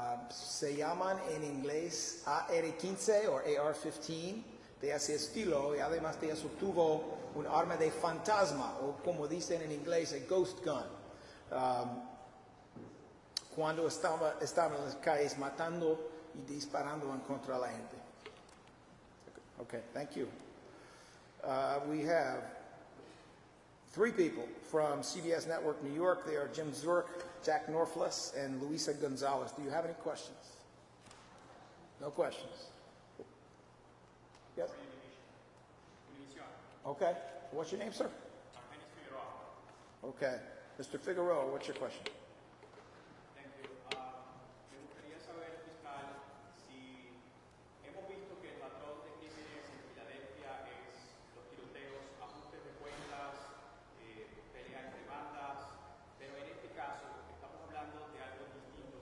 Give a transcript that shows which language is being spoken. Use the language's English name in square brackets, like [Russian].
[Spanish] se llaman en inglés AR-15 o AR-15 de ese estilo, y además de eso tuvo un arma de fantasma, o como dicen en inglés, [English] a ghost gun, [Spanish] cuando estaba en las calles matando y disparando en contra de la gente. [English] Okay, thank you. We have 3 people from CBS Network New York. They are Jim Zurich, Jack Norflus, and Luisa Gonzalez. Do you have any questions? No questions. Yes? Okay. What's your name, sir? Okay. Mr. Figueroa, what's your question? Thank you. [Spanish] Me gustaría saber, fiscal, si hemos visto que el patrón de crímenes en Filadelfia es los tiroteos, ajustes de cuentas, peleas entre bandas, pero en este caso estamos hablando de algo distinto.